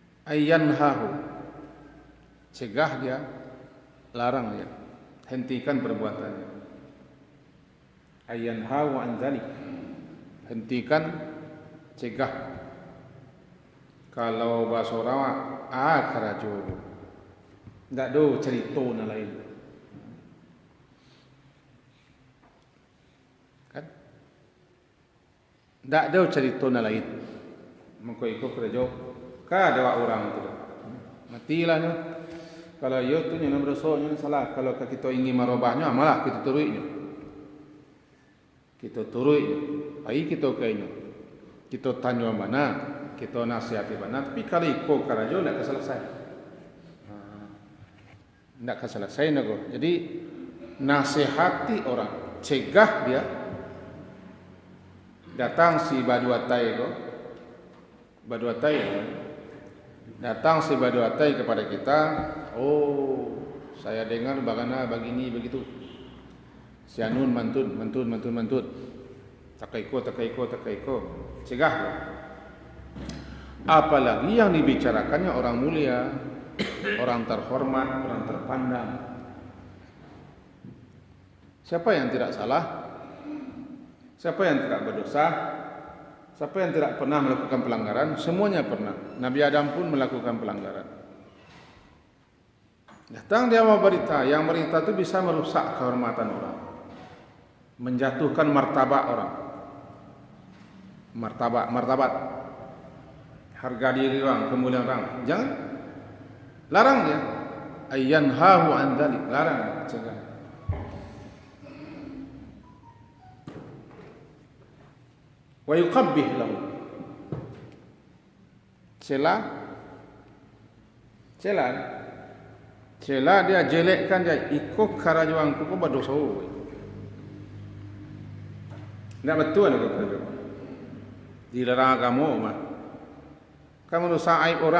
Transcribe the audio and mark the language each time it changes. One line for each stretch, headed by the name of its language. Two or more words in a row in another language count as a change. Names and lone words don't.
Indonesian: ayyanhahu, cegah dia, larang dia, hentikan perbuatannya.
Arabic: Ayyanhahu an dzalik,
Indonesian: hentikan, cegah.
Minangkabau: Kalau bahasa orang karajo, ndak do cerita na lain. Kan? Ndak do cerita na lain. Mengko iko karajo, ka ada orang tu. Matilah nyo. Kalau yo tu nyo berdosa nyo salah.
Indonesian: Kalau kita ingin merubahnya, malah kita turuinya. Kita turuinya.
Minangkabau: Ai kita kainyo.
Indonesian: Kita tanya mana, kita nasihati mana.
Minangkabau: Tapi kalau iko karajo ndak selesai. Ndak selesai nago.
Indonesian: Jadi nasihati orang, cegah dia.
Minangkabau: Datang si baduatai ko.
Indonesian: Baduatai datang si baduatai kepada kita, oh saya dengar bagaimana begini begitu,
Minangkabau: si anun mantun, takaiko, cegah.
Indonesian: Apalagi yang dibicarakannya orang mulia, orang terhormat, orang terpandang. Siapa yang tidak salah? Siapa yang tidak berdosa? Siapa yang tidak pernah melakukan pelanggaran? Semuanya pernah. Nabi Adam pun melakukan pelanggaran. Datang dia mau berita. Yang berita itu bisa merusak kehormatan orang, menjatuhkan martabat orang. Martabat. Harga diri orang, kemuliaan orang. Jangan. Larang dia.
Arabic: Ayyanhahu an dzalik.
Indonesian: Larang. Cegah.
Arabic: Wa yuqabbih lahu,
Indonesian: cela dia, jelekkan dia, ikut
Minangkabau: karajuanku ko
Indonesian: berdosa.
Minangkabau: Ndak betul nak kata.
Indonesian: Dilarang agama mah. Kamu rusak aib orang.